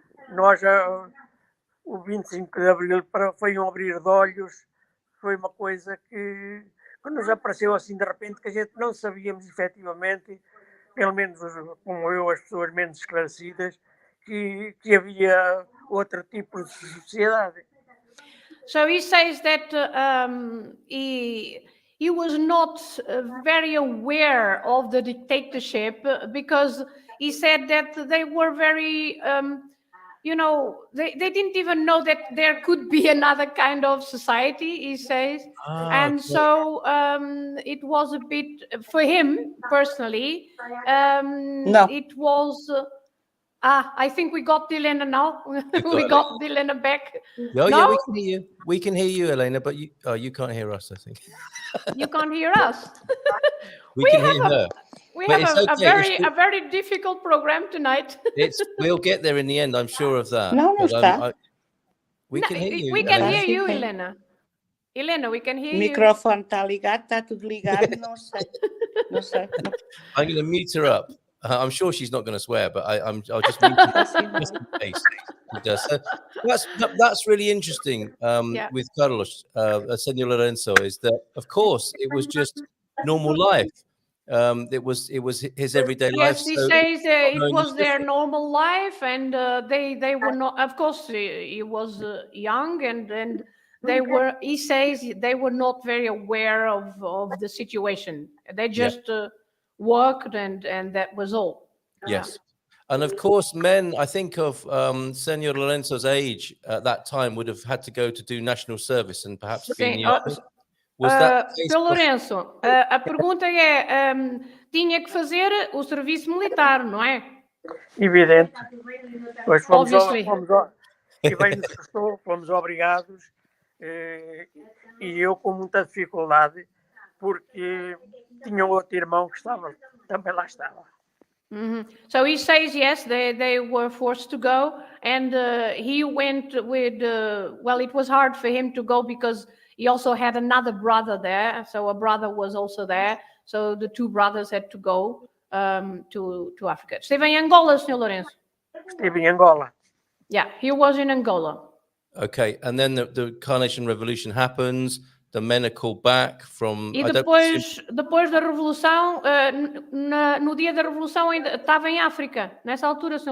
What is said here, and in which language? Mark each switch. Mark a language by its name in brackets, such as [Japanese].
[Portuguese] Nós, o 25 de Abril foi um abrir de olhos, foi uma coisa que nos apareceu assim de repente, que a gente não sabíamos efetivamente, pelo menos como eu, as pessoas menos esclarecidas, que havia outro tipo de sociedade. [English] So he says that he was not very aware of the dictatorship because he said that they were very, they didn't even know that there could be another kind of society, he says. And so it was a bit, for him personally, it was... I think we got Helena now. We got Helena back. Oh, no? Yeah, we can hear you. We can hear you, Helena, but you can't hear us, I think. You can't hear us. we can hear her. We have a very difficult program tonight. We'll get there in the end, I'm sure of that. [Portuguese] Não está. [English] We can hear you. We can hear you, Helena. Helena, we can hear you. [Portuguese] O microfone está ligado, está tudo ligado, não sei. [English] I'm going to mute her up. I'm sure she's not going to swear, but I'll just mute her just in case she does. So that's really interesting with Carlos, Senor Lourenco, is that, of course, it was just normal life. It was his everyday life. Yes, he says it was their normal life, and they were not. Of course, he was young, and they were. He says they were not very aware of the situation. They just worked, and that was all. Yes. And of course, men, I think of Senor Lourenco's age at that time would have had to go to do national service and perhaps be in the army. [Portuguese] Sr. Lourenco, a pergunta é, tinha que fazer o serviço militar, não é? Evidente. Pois fomos e bem nos custou, fomos obrigados, e eu com muita dificuldade, porque tinha outro irmão que também lá estava. [English] So he says yes, they were forced to go, and he went with. Well, it was hard for him to go because he also had another brother there. So a brother was also there. So the two brothers had to go to Africa. [Portuguese] Esteve em Angola, Sr. Lourenco? Estive em Angola. [English] Yeah, he was in Angola. Okay, and then the Carnation Revolution happens. The men are called back from... [Portuguese] E depois da Revolução, no dia da Revolução ainda estava em África, nessa altura, Sr.